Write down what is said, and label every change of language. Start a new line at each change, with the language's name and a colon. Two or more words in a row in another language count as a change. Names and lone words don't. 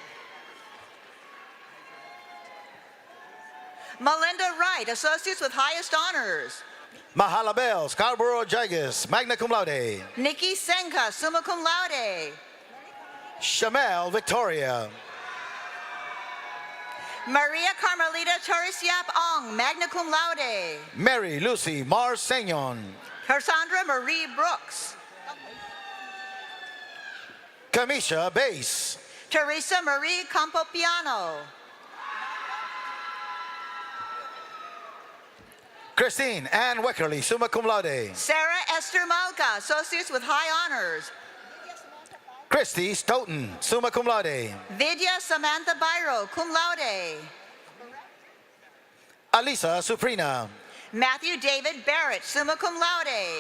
English: Melinda Wright, Associates with Highest Honors. Mahalabel Scarborough Jagus,
Latin: magna cum laude.
English: Nikki Senka,
Latin: summa cum laude.
English: Shamel Victoria. Maria Carmelita Torres-Yap Ong,
Latin: magna cum laude.
English: Mary Lucy Mars Señon. Cassandra Marie Brooks. Kamisha Bass. Teresa Marie Campopiano. Christine Ann Weckerly,
Latin: summa cum laude.
English: Sarah Esther Malka, Associates with High Honors. Christy Stoughton,
Latin: summa cum laude.
English: Vidya Samantha Byro,
Latin: cum laude.
English: Alisa Suprina. Matthew David Barrett,
Latin: summa cum laude.